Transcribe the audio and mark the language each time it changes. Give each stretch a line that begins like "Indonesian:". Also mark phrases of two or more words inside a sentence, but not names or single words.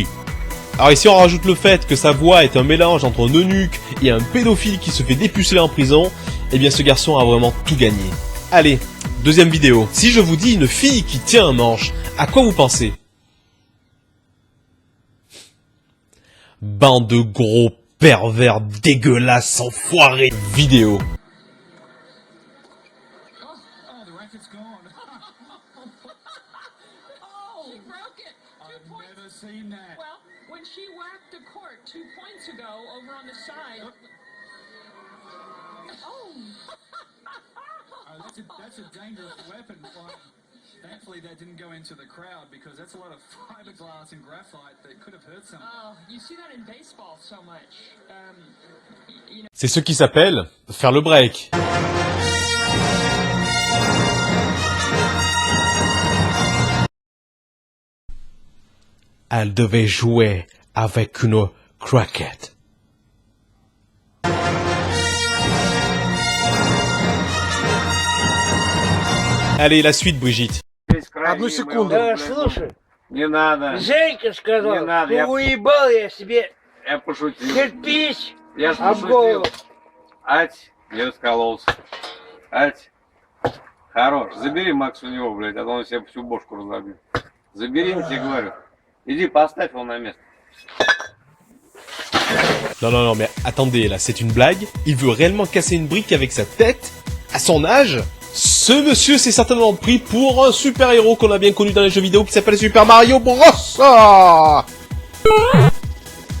French: Alors ici on rajoute le fait que sa voix est un mélange entre un eunuque et un pédophile qui se fait dépuceler en prison, et bien ce garçon a vraiment tout gagné. Allez, deuxième vidéo. Si je vous dis une fille qui tient un manche, à quoi vous pensez? Bande de gros pervers dégueulasses enfoirés. Vidéo.
English: Well, when she whacked the court 2 points ago over on the side. Oh. That's a dangerous weapon. Thankfully, that didn't go into the crowd because that's a lot of fiberglass and graphite that could have hurt someone. Oh, you see that in baseball so much. You know.
French: C'est ce qui s'appelle faire le break. Elle devait jouer avec une craquette. Allez, la suite, Brigitte.
Russian: Одну секунду. Слушай, Не надо. Женька сказал, Не надо, ну уебал я себе Я пошутил. кирпич Я ж об пошутил. голову. Ать, не раскололся. Ать, хорош. Забери Макс у него, блядь, а то он себе всю бошку разобьет. Забери, я тебе говорю. Иди, поставь его на место.
French: Non, mais attendez, là, c'est une blague. Il veut réellement casser une brique avec sa tête? À son âge? Ce monsieur s'est certainement pris pour un super-héros qu'on a bien connu dans les jeux vidéo qui s'appelle Super Mario Bros.